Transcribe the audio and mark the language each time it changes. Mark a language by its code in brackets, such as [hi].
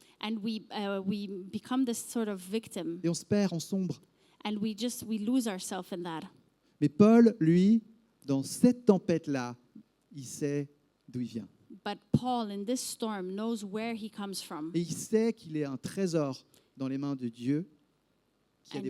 [en] And we become this sort of victim. [fr] Et on se perd, on sombre. [en] And we lose ourselves in that. [fr] Mais Paul, lui, dans cette tempête-là, il sait d'où il vient. [en] But Paul, in this storm, knows where he comes from. [fr] Et il sait qu'il est un trésor dans les mains de Dieu qui a des